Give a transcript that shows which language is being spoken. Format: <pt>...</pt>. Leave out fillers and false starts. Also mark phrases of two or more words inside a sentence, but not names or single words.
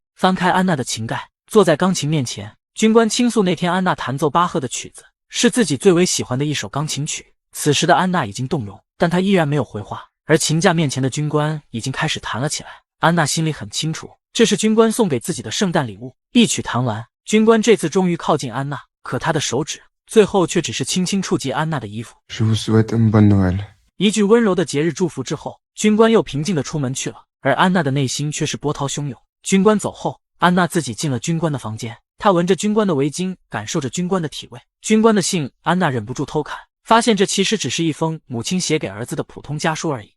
<zh>翻开安娜的琴盖，坐在钢琴面前，军官倾诉那天安娜弹奏巴赫的曲子，是自己最为喜欢的一首钢琴曲。此时的安娜已经动容，但她依然没有回话，而琴架面前的军官已经开始弹了起来。安娜心里很清楚，这是军官送给自己的圣诞礼物。一曲弹完，军官这次终于靠近安娜， 可他的手指最后却只是轻轻触及安娜的衣服。</zh> <fr>Je vous souhaite un bon Noël。</fr> <zh>一句温柔的节日祝福之后，军官又平静地出门去了，而安娜的内心却是波涛汹涌。军官走后，安娜自己进了军官的房间，她闻着军官的围巾，感受着军官的体味。军官的信，安娜忍不住偷看，发现这其实只是一封母亲写给儿子的普通家书而已。</zh>